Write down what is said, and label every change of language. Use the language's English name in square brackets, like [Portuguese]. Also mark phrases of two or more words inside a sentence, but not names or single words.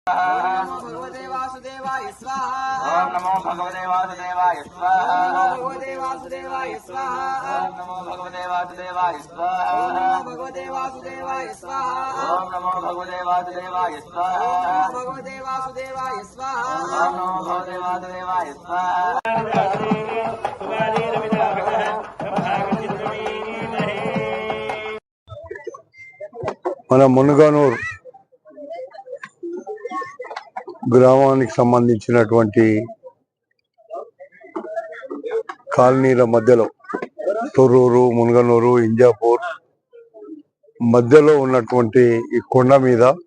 [Sanskrit] भगवते वासुदेवाय स्वाहा। ओम नमो भगवते वासुदेवाय स्वाहा। भगवते वासुदेवाय स्वाहा। ओम नमो भगवते वासुदेवाय स्वाहा। ओम भगवते वासुदेवाय स्वाहा। ओम नमो भगवते वासुदेवाय स्वाहा। ओम भगवते वासुदेवाय स्वाहा। ओम नमो भगवते वासुदेवाय स्वाहा। [Telugu] మన మునుగనూరు గ్రామానికి సంబంధించినటువంటి కాలనీల మధ్యలో తొర్రూరు, మునుగనూరు, ఇంజాపూర్ మధ్యలో ఉన్నటువంటి ఈ కొండ మీద